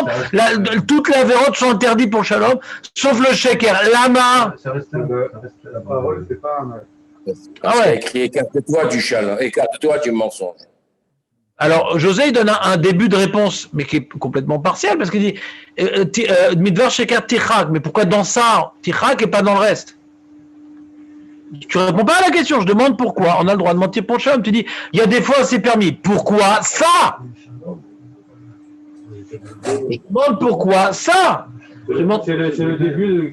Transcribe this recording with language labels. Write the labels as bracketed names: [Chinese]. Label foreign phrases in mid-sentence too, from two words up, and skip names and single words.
[French] Toutes les avérotes sont interdites pour le shalom, sauf le sheker. Lama. Ça reste la parole, c'est pas un acte. Ah ouais. C'est écrit écarte-toi du shalom, écarte-toi du mensonge. Alors, José, il donne un début de réponse, mais qui est complètement partiel, parce qu'il dit [Hebrew] מדבר שקר תרחק. [French] Mais pourquoi dans ça, tichak et pas dans le reste? Tu réponds pas à la question, je demande pourquoi. On a le droit de mentir pour le shalom. Tu dis, il y a des fois c'est permis. Pourquoi ça? Je demande pourquoi ça? C'est le début